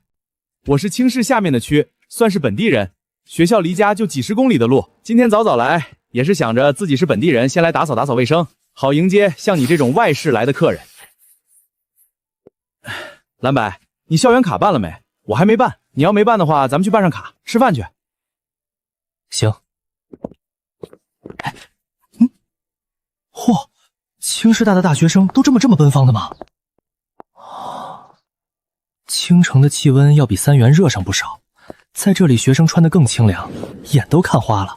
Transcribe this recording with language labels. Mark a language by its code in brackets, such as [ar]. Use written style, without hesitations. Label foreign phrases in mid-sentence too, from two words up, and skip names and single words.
[zh] 我是青市下面的區，算是本地人。學校離家就幾十公里的路，今天早早來，也是想着自己是本地人，先來打掃打掃衛生，好迎接像你這種外市來的客人。藍白，你校園卡辦了沒？我還沒辦，你要沒辦的話，咱們去辦上卡，吃飯去。行。嚯，青師大的大學生都這麼奔放的嗎？清城的氣溫要比三元熱上不少，在這裡學生穿得更清涼，眼都看花了。